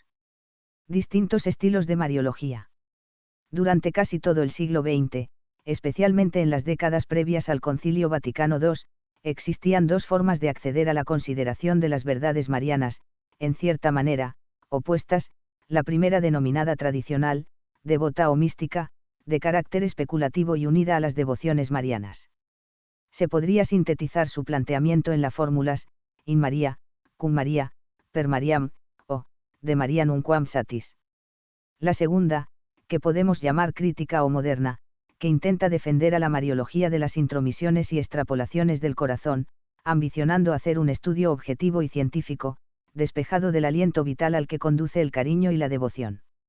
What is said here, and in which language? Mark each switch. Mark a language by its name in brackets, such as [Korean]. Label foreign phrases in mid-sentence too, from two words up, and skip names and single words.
[Spanish] Distintos estilos de mariología. Durante casi todo el siglo XX, especialmente en las décadas previas al Concilio Vaticano II, existían dos formas de acceder a la consideración de las verdades marianas, en cierta manera, opuestas, la primera denominada tradicional, devota o mística, de carácter especulativo y unida a las devociones marianas. Se podría sintetizar su planteamiento en las fórmulas, [Latin] in Maria, cum Maria, per Mariam, o, de Maria nunquam satis. [Spanish] La segunda, que podemos llamar crítica o moderna, que intenta defender a la mariología de las intromisiones y extrapolaciones del corazón, ambicionando hacer un estudio objetivo y científico, despejado del aliento vital al que conduce el cariño y la devoción.